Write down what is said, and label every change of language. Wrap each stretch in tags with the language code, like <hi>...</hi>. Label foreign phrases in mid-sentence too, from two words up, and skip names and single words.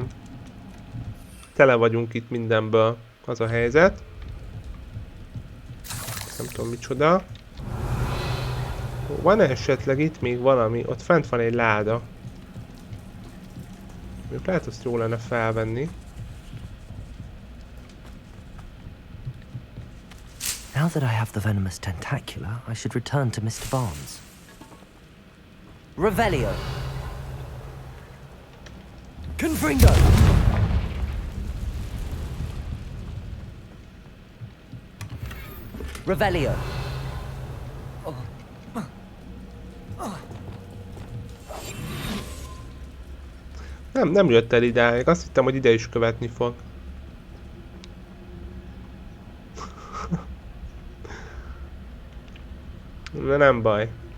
<hu>Tele vagyunk itt mindenből. Az a helyzet. Nem tudom micsoda. Van esetleg itt még valami? Ott fent van egy láda. Még lehet azt jó lenne felvenni.</hu> <en>Now that I have the venomous tentacula, I should return to Mr. Barnes.</en> <hu>Revelio. Confringo. Revelio. Nem jött el idáig. Azt hittem, hogy ide is követni fog. De nem baj.</hu>